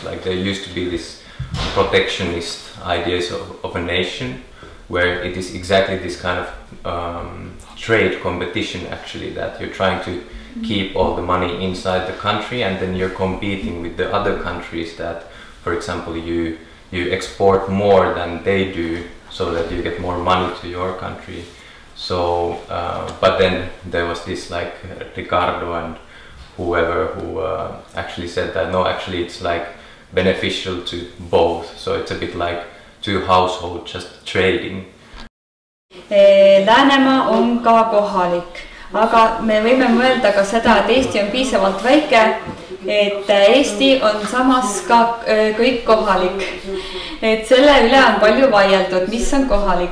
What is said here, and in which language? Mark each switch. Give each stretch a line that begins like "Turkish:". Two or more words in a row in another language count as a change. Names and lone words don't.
English: Like, there used to be this protectionist ideas of a nation, where it is exactly this kind of trade competition actually, that you're trying to keep all the money inside the country and then you're competing with the other countries that, for example, you export more than they do so that you get more money to your country. So, but then there was this like Ricardo and whoever who actually said that no, actually it's like beneficial to both, so it's a bit like two households just trading.
Estonian: Läänemaa on ka kohalik, aga me võime mõelda ka seda, et Eesti on piisavalt väike, et Eesti on samas ka kõik kohalik. Et selle üle on palju vaieldud, mis on kohalik.